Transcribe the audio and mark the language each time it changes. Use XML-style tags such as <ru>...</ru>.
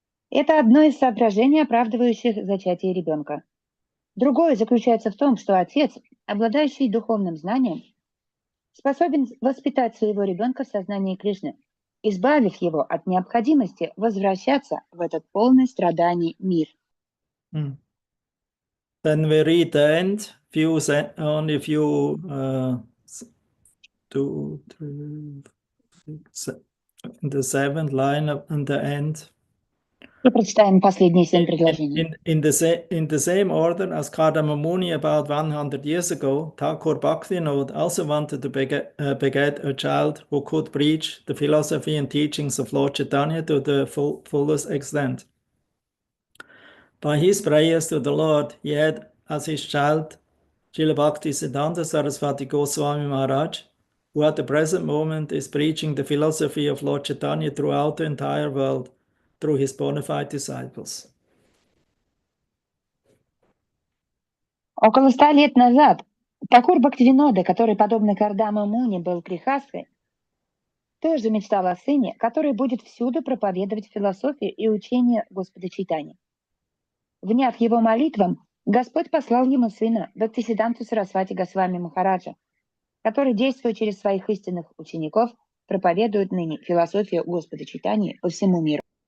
<ru>Это одно из соображений, оправдывающих зачатие ребенка. Другое заключается в том, что отец, обладающий духовным знанием, способен воспитать своего ребенка в сознании Кришны, избавив его от необходимости возвращаться в этот полный страданий мир.</ru> <en>Then we read the end, only few, 2, 3, 6, the seventh line and the end.</en> <ru>И прочитаем последние 7 предложений.</ru> <en>In the same order as Kardama Muni about 100 years ago, Thakur Bhaktivinoda also wanted to beget a child who could preach the philosophy and teachings of Lord Chaitanya to the fullest extent. By his prayers to the Lord, he had as his child Srila Bhaktisiddhanta Saraswati Goswami Maharaj, who at the present moment is preaching the philosophy of Lord Chaitanya throughout the entire world through his bona fide disciples.</en> <ru>Около 100 лет назад Такур Бхактивинода, который, подобно Кардама Муни, был грехасткой, тоже мечтал о сыне, который будет всюду проповедовать философию и учение Господа Чайтаньи. Вняв его молитвам, Господь послал ему сына Бхактисиддханту Сарасвати Госвами Махараджа, который, действуя через своих истинных учеников, проповедует ныне философию Господа Чайтаньи по всему миру.</ru>